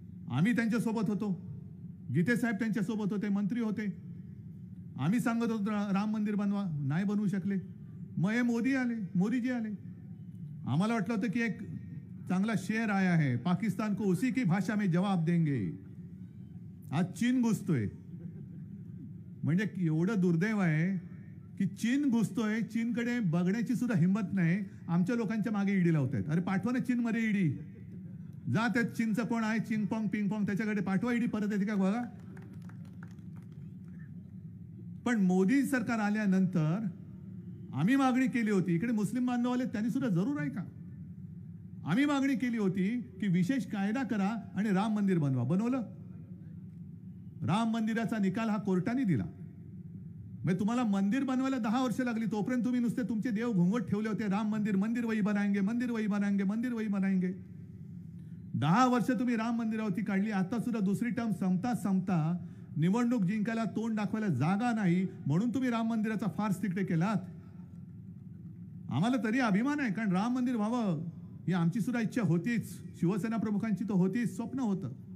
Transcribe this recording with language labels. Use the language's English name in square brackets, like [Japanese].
[Marathi] आम्ही त्यांच्या सोबत होतो, गीते साहेब त्यांच्या सोबत होते, मंत्री होते. आम्ही सांगत होतो राम मंदिर बनवा, नाही बनवू शकले. मग हे मोदीजी आले. आम्हाला वाटलं होतं की एक चांगला [Hindi] शेर आया है, पाकिस्तान को उसी की भाषा में जवाब देंगे. [Marathi] आज चीन घुसतोय. म्हणजे एवढं दुर्दैव आहे की चीन घुसतोय, चीनकडे बघण्याची सुद्धा हिंमत नाही. आमच्या लोकांच्या मागे ईडी लावतायत. अरे पाठवा ना चीनमध्ये ईडी. जा त्यात चीनचं कोण आहे, चिंगपॉंग पिंगपॉंग, त्याच्याकडे पाठवा ईडी. परत येते का बघा. पण मोदी सरकार आल्यानंतर आम्ही मागणी केली होती, इकडे मुस्लिम बांधव आले त्यांनी सुद्धा जरूर ऐका, आम्ही मागणी केली होती की विशेष कायदा करा आणि राम मंदिर बनवा. बनवलं. राम मंदिराचा निकाल हा कोर्टाने दिला. म्हणजे तुम्हाला मंदिर बनवायला 10 वर्ष लागली, तोपर्यंत तुम्ही नुसते तुमचे देव घुंगट ठेवले होते. [Hindi] राम मंदिर, मंदिर वही बनाएंगे, मंदिर वही बनाएंगे, मंदिर वही बनाएंगे. [Marathi] 10 वर्ष तुम्ही राम मंदिरावरती काढली. आता सुद्धा दुसरी टर्म संपता निवडणूक जिंकायला तोंड दाखवायला जागा नाही म्हणून तुम्ही राम मंदिराचा फार्स तिकडे केलात. आम्हाला तरी अभिमान आहे, कारण राम मंदिर व्हावं ही आमची सुद्धा इच्छा होतीच, शिवसेना प्रमुखांची तर होतीच, स्वप्न होतं.